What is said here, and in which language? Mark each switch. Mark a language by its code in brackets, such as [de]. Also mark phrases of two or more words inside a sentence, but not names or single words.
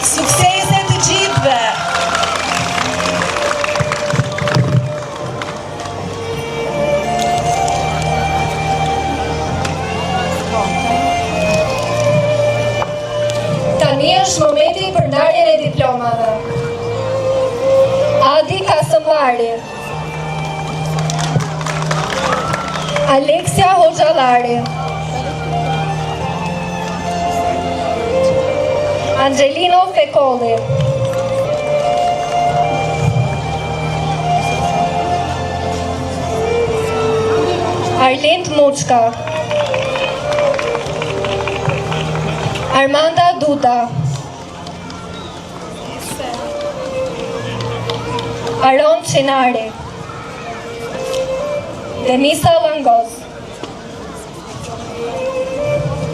[sq] Suksese të gjithëve! Tani është momenti për ndarjen e diplomave. Adi Kasëmbari, Aleksia Hoxhallari, Angelino Fekolli, Arlind Muçka, Armanda Duda, Aron Çinari, Denisa Langoz,